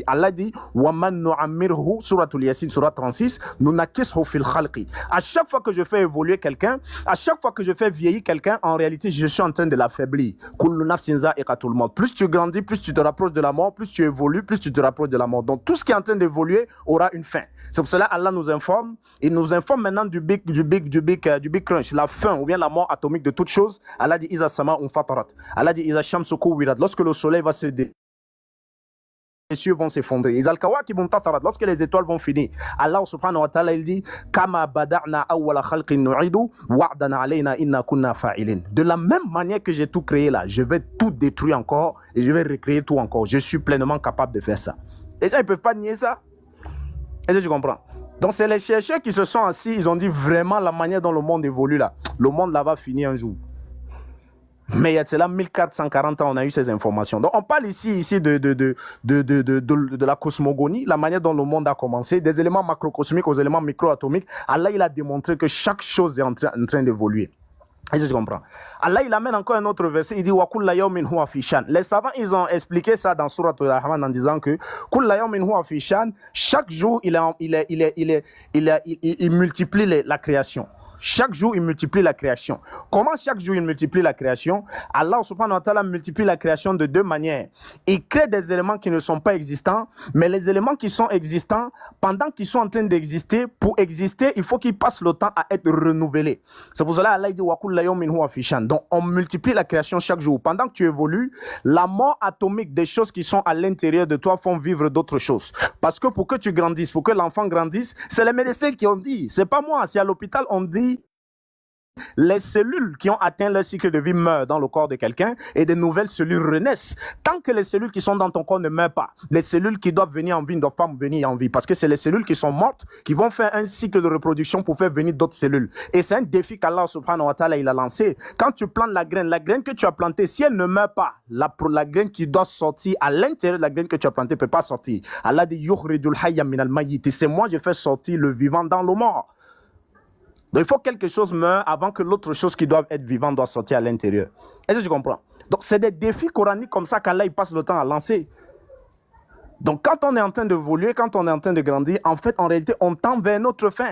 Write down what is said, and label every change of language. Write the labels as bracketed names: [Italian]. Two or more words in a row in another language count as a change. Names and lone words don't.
[French] Allah dit Suratul Yasin, Surat 36, à chaque fois que je fais évoluer quelqu'un, à chaque fois que je fais vieillir quelqu'un, en réalité, je suis en train de l'affaiblir. Plus tu grandis, plus tu te rapproches de la mort, plus tu évolues, plus tu te rapproches de la mort. Donc tout ce qui est en train d'évoluer aura une fin. C'est pour cela Allah nous informe. Il nous informe maintenant du big crunch, la fin ou bien la mort atomique de toute chose. [Arabic] Allah dit إذا السماء انفطرت. Allah dit إذا الشمس كورت. [French] Lorsque le soleil va se les cieux vont s'effondrer. [Arabic] إذا الكواكب انتثرت. [French] Lorsque les étoiles vont finir. [Arabic] الله سبحانه وتعالى [French] il dit [Arabic] كما بدأنا أول خلق نعيده وعدا علينا إنا كنا فاعلين. [French] De la même manière que j'ai tout créé là, je vais tout détruire encore et je vais recréer tout encore. Je suis pleinement capable de faire ça. Les gens ils peuvent pas nier ça. Est-ce que tu comprends? Donc c'est les chercheurs qui se sont assis, ils ont dit vraiment la manière dont le monde évolue là. Le monde là va finir un jour. Mais il y a cela 1440 ans, on a eu ces informations. Donc on parle ici de la cosmogonie, la manière dont le monde a commencé, des éléments macrocosmiques aux éléments microatomiques. Allah il a démontré que chaque chose est en train d'évoluer. Est-ce que tu comprends? Allah il amène encore un autre verset, il dit [Arabic] وكل يوم هو في شأن. [French] Les savants ils ont expliqué ça dans Surat Al-Rahman en disant que [Arabic] كل يوم هو في شأن, [French] chaque jour il multiplie la création. Chaque jour, il multiplie la création. Comment chaque jour, il multiplie la création? [Arabic] الله سبحانه وتعالى [French] multiplie la création de deux manières. Il crée des éléments qui ne sont pas existants, mais les éléments qui sont existants, pendant qu'ils sont en train d'exister, pour exister, il faut qu'ils passent le temps à être renouvelés. C'est pour cela Allah dit [Arabic] وكل يوم هو في شأن. [French] Donc, on multiplie la création chaque jour. Pendant que tu évolues, la mort atomique des choses qui sont à l'intérieur de toi font vivre d'autres choses. Parce que pour que tu grandisses, pour que l'enfant grandisse, c'est les médecins qui ont dit. C'est pas moi. C'est à l'hôpital, on dit les cellules qui ont atteint leur cycle de vie meurent dans le corps de quelqu'un et de nouvelles cellules renaissent. Tant que les cellules qui sont dans ton corps ne meurent pas, les cellules qui doivent venir en vie ne doivent pas venir en vie parce que c'est les cellules qui sont mortes qui vont faire un cycle de reproduction pour faire venir d'autres cellules. Et c'est un défi qu' [Arabic] الله سبحانه وتعالى [French] il a lancé. Quand tu plantes la graine que tu as plantée, si elle ne meurt pas, la graine qui doit sortir à l'intérieur de la graine que tu as plantée ne peut pas sortir. [Arabic] Allah dit يخرج الحي من الميت. [French] C'est moi je fais sortir le vivant dans le mort. Donc il faut que quelque chose meure avant que l'autre chose qui doit être vivante doit sortir à l'intérieur. Est-ce que tu comprends? Donc c'est des défis coraniques comme ça qu'Allah il passe le temps à lancer. Donc quand on est en train d'évoluer, quand on est en train de grandir, en fait en réalité on tend vers notre fin.